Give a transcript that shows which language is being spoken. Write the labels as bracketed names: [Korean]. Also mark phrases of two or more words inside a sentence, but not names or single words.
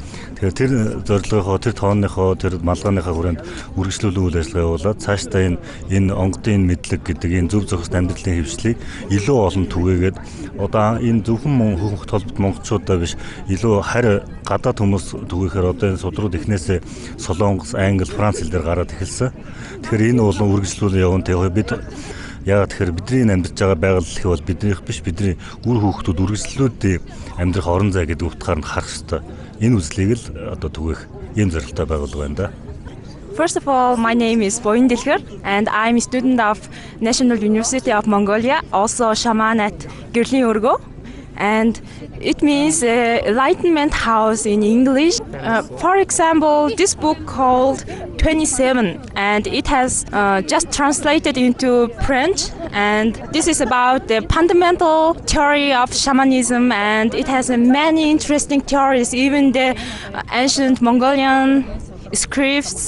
[Mongolian] Тэгэхээр тэр зорилгынхоо, тэр тооныхоо, тэр малгайныхаа хүрээнд үргэлжлүүлэн үйл ажиллагаа явуулаад цаашдаа энэ онгодын мэдлэг гэдэг энэ зөв зохист амьдралын хэвшлийг илүү олон түгээгээд одоо энэ зөвхөн хөнх толбот монголчуудаа биш илүү харь гадаад хүмүүс түгээхээр одоо энэ судрууд эхнээсээ Солонгос, Англи, Франц хэл дээр гараад эхэлсэн. Тэгэхээр энэ болон үргэлжлүүлэн явна. Тэгээ бид яг тэгэхээр бидний амьдарч байгаа байгаль их бол биднийх биш, бидний үр хүүхдүүд үргэлжлүүлээд амьдрах орон зай гэдэг утгаар нь харах хэрэгтэй. Энэ үзлийг л одоо түгээх ийм зорилготой байгуулга байна да. [English] First of all, my name is Boyin Dilher and I'm a student of National University of Mongolia, also shaman at Gürlin Urgo. And it means enlightenment house in English. For example, this book called 27 and it has just translated into French, and this is about the fundamental theory of shamanism, and it has many interesting theories, even the ancient Mongolian scripts.